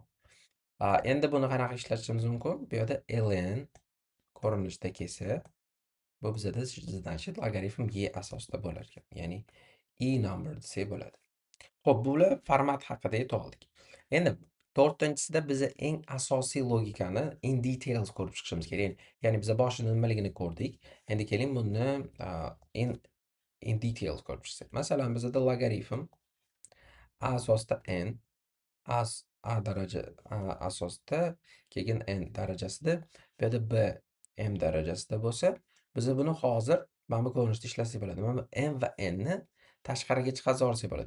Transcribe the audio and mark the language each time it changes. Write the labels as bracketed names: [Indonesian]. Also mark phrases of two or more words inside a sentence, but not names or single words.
[Uzbek] Endi buni qanaqa ishlatishimiz mumkin? Bu yerda ln ko'rinishda kelsa, bu bizada значит logaritm y asosida bo'lar ekan. Ya'ni [English] e number [Uzbek] desak bo'ladi. Xo'p, bular format haqida aytib oldik. Endi 4-chisida biz eng asosiy logikani [English] in details [Uzbek] ko'rib chiqishimiz kerak. Ya'ni biz boshida nimaligini ko'rdik. Endi keling buni [English] in details [Uzbek] ko'rib chiqsak. Masalan, bizda logaritm a asosida n a daraja asosida keyin n darajasida, bu yerda b m darajasida bo'lsa, biz buni hozir mana bu ko'rinishda ishlasak bo'ladi. Mana bu m va n ni tashqariga chiqarib olsak bo'ladi.